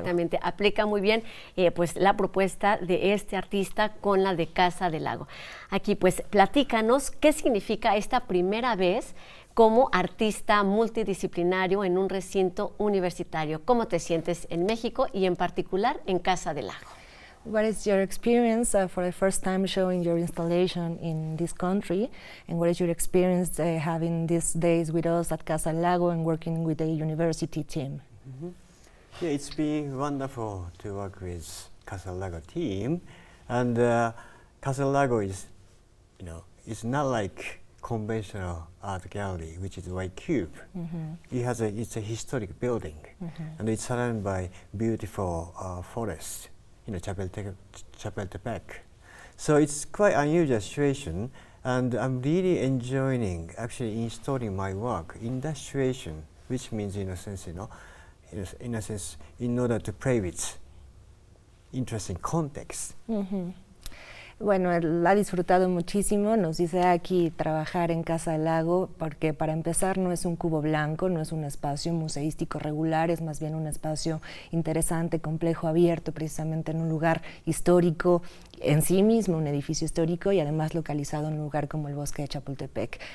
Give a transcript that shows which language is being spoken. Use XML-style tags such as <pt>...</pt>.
<es>Exactamente, aplica muy bien pues la propuesta de este artista con la de Casa del Lago. Aquí pues platícanos qué significa esta primera vez como artista multidisciplinario en un recinto universitario. ¿Cómo te sientes en México y en particular en Casa del Lago?</es> <en>What is your experience for the first time showing your installation in this country, and what is your experience having these days with us at Casa del Lago and working with the university team? Mm-hmm. Yeah, it's been wonderful to work with Casa del Lago team, and Casa del Lago is, it's not like conventional art gallery, which is white cube. Mm-hmm. It's a historic building, mm-hmm. and it's surrounded by beautiful forests. Chapultepec. So it's quite unusual situation, and I'm really enjoying actually installing my work in that situation, which means in a sense, in order to play with interesting context. Mm-hmm.</en> <es>Bueno, él ha disfrutado muchísimo, nos dice aquí trabajar en Casa del Lago, porque para empezar no es un cubo blanco, no es un espacio museístico regular, es más bien un espacio interesante, complejo, abierto, precisamente en un lugar histórico en sí mismo, un edificio histórico y además localizado en un lugar como el Bosque de Chapultepec.</es>